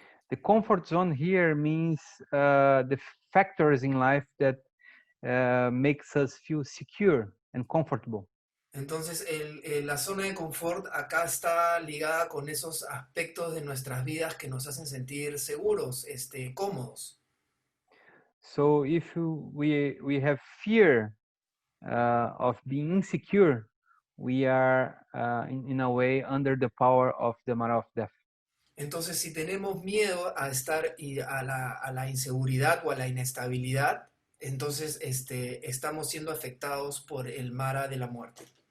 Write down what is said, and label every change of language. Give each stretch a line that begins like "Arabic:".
English: The comfort zone here means the factors in life that makes us feel secure and comfortable.
Spanish: Entonces, la zona de confort acá está ligada con esos aspectos de nuestras vidas que nos hacen sentir seguros, cómodos.
English: So if we have fear of being insecure, we are in a way under the power of the Mara of Death.
Spanish: Entonces, si tenemos miedo a estar a la inseguridad o a la inestabilidad, entonces estamos siendo afectados por el Mara de la muerte.